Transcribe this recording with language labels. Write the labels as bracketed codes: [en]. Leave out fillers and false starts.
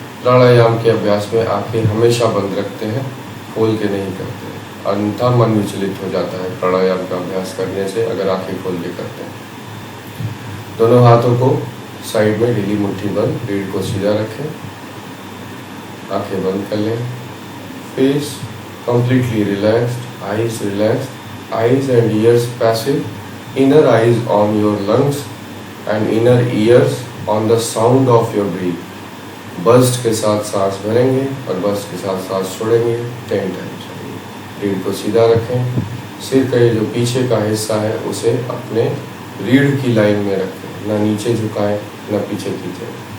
[hi] प्राणायाम के अभ्यास में आंखें हमेशा बंद रखते हैं, खोल के नहीं करते हैं। अन्यथा मन विचलित हो जाता है प्राणायाम का अभ्यास करने से, अगर आंखें खोल के करते हैं। दोनों हाथों को साइड में ढीली मुट्ठी बंद, रीढ़ को सीधा रखें, आंखें बंद कर लें। [en] Face completely relaxed, eyes relaxed, eyes and ears passive, inner eyes on your lungs and inner ears on the sound of your breath. [hi] Burst के साथ सांस भरेंगे और बर्स्ट के साथ सांस छोड़ेंगे 10 टाइम्स। रीढ़ को सीधा रखें, सिर का ये जो पीछे का हिस्सा है उसे अपने रीढ़ की लाइन में रखें, ना नीचे झुकाएं ना पीछे खींचें।